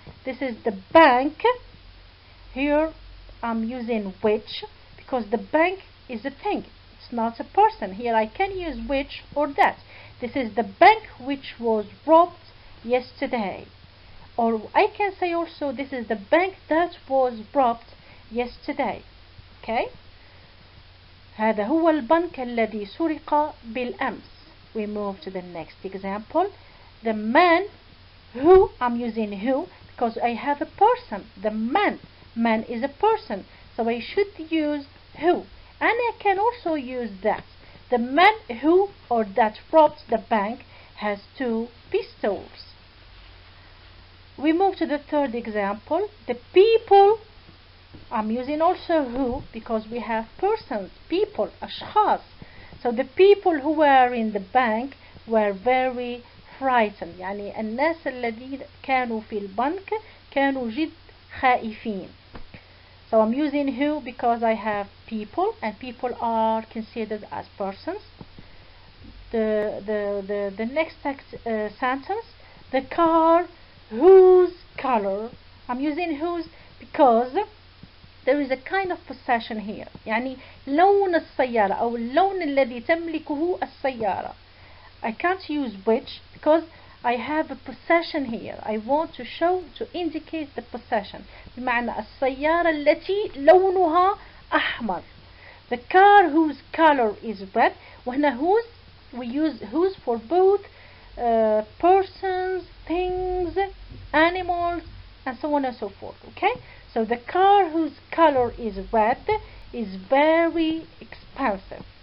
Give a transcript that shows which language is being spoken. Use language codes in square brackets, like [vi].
[en] This is the bank. Here I'm using which because the bank is a thing. It's not a person. Here I can use which or that. This is the bank which was robbed yesterday. Or I can say also this is the bank that was robbed yesterday. Okay? [ar] هذا هو البنك الذي سرق بالأمس. [en] We move to the next example. The man who, I'm using who because I have a person. The man is a person. So I should use who. And I can also use that. The man who or that robbed the bank has 2 pistols. We move to the third example. The people, I'm using also who because we have persons, people, أشخاص. So the people who were in the bank were very frightened. [ar] يعني الناس الذين كانوا في البنك كانوا جد خائفين. [en] So I'm using who because I have people and people are considered as persons. The next sentence, the car whose color, I'm using whose because there is a kind of possession here. [ar] يعني لون السيارة أو اللون الذي تملكه السيارة. [en] I can't use which because I have a possession here. I want to show, to indicate the possession. [ar] بمعنى السيارة التي لونها أحمر. [en] The car whose color is red. وهنا whose, we use whose for both persons, things, animals, and so on and so forth. Okay? So the car whose color is red is very expensive.